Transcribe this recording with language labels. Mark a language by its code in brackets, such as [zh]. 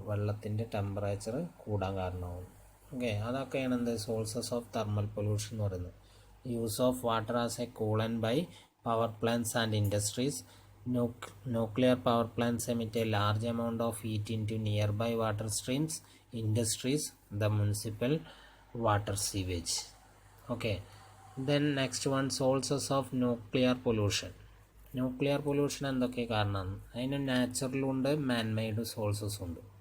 [ml] വെള്ളത്തിൻ്റെ ടെമ്പറേച്ചർ കൂടാൻ കാരണമാകുന്നു. ഓക്കെ, അതൊക്കെയാണ് എന്ത്? [en] sources of thermal pollution [ml] എന്ന് പറയുന്നത്. [en] Use of water as a coolant by power plants and industries. Nuclear power plants emit a large amount of heat into nearby water streams. Industries, the municipal water sewage. Okay, then next one, sources of nuclear pollution. [ml] Nuclear pollution എന്തൊക്കെ കാരണമാണ്? അതിന് നാച്ചുറലും ഉണ്ട്, മാൻ made സോഴ്സസും ഉണ്ട്.